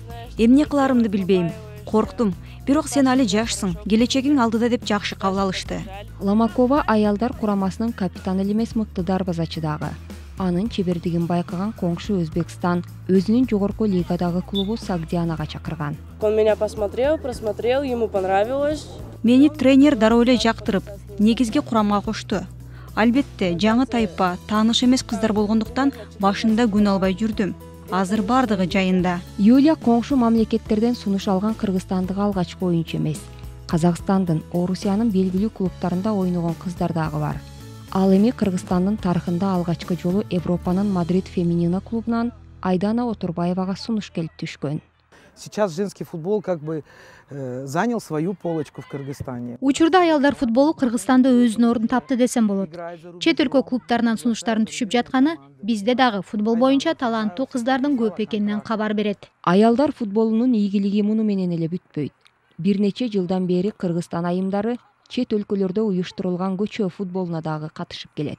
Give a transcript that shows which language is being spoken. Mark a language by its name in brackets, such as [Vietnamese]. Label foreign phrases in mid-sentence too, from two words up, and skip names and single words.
[Kyrgyz] Эмне кыларымды билбейм. Корктум. Бирок сен али жашсың, келечегиң алдыда деп жакшы кабыл алышты. Ломакова аялдар курамасынын капитаны эле эмес, мыкты дарбазачы дагы. Анын чебердигин байкаган коңшу Өзбекстан өзүнүн жогорку лигадагы клубу Сагдианага чакырган. [Russian] Он меня просмотрел, ему понравилось. [Kyrgyz] Мени тренер дароо эле жактырып, негизги курамга кошту. Албетте, жаңы тайпа, тааныш эмес кыздар болгондуктан башында күн албай жүрдүм. Азыр бардыгы жайында. Юлия коңшу мамлекеттерден сунуш алган Кыргызстандагы алгачкы оюнчу эмес. Казакстандын, Орусиянын белгилүү клубтарында ойногон кыздар дагы бар. Ал эми Кыргызстандын тарыхында алгачкы жолу Европанын Мадрид Феминина клубунан Айдана Отурбаевага сунуш келип түшкөн. [Russian] Сейчас женский футбол как бы занял свою полочку в Кыргызстане. [Kyrgyz] Учурда аялдар футболу Кыргызстанда өзүнүн ордун тапты десем болот. Чет өлкө клубтарынан сунуштардын түшүп жатканы бизде дагы футбол боюнча таланттуу кыздардын көп экенинен кабар берет. Аялдар футболунун ийгилиги муну менен эле бүтпөйт. Бир нече жылдан бери Кыргызстан айымдары чет өлкөлөрдө уюштурулган көчө футболуна дагы катышып келет.